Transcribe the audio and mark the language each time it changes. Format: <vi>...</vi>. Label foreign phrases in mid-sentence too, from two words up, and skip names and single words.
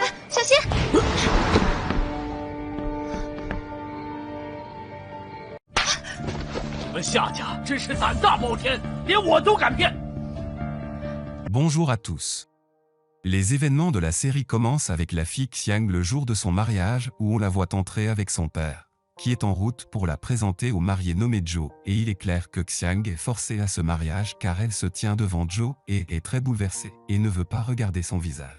<zh>小心！你们夏家真是胆大包天，连我都敢骗。</zh> <fr>Bonjour à tous. Les événements de la série commencent avec la fille Xiang le jour de son mariage où on la voit entrer avec son père, qui est en route pour la présenter au marié nommé Zhou, et il est clair que Xiang est forcée à ce mariage car elle se tient devant Zhou et est très bouleversée et ne veut pas regarder son visage.</fr>